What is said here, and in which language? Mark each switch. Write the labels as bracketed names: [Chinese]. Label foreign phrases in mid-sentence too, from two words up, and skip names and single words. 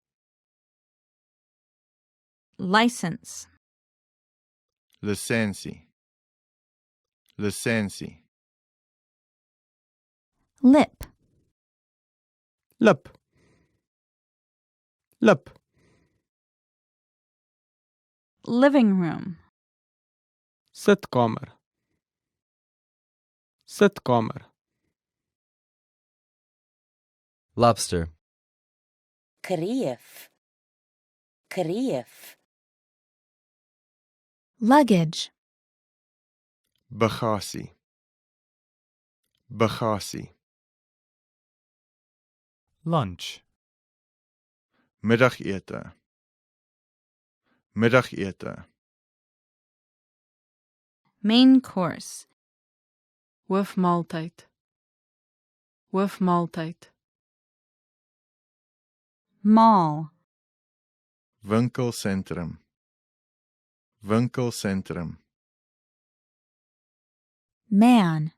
[English] License. [Afrikaans] Licensie. Licensie. [English] Lip. [Afrikaans] Lip. Lip. [English] Living room. [Afrikaans] Sitkamer. Sitkamer. [English] Lobster. [Afrikaans] Kreef. Kreef. [English] Luggage. [Afrikaans] Bagasie. Bagasie. [English] Lunch. [Afrikaans] Middagete. Middagete. [English] Main course. [Afrikaans] Hoofmaaltyd. Hoofmaaltyd. [English] Mall. [Afrikaans] Winkelsentrum. Winkelsentrum. [English] Man.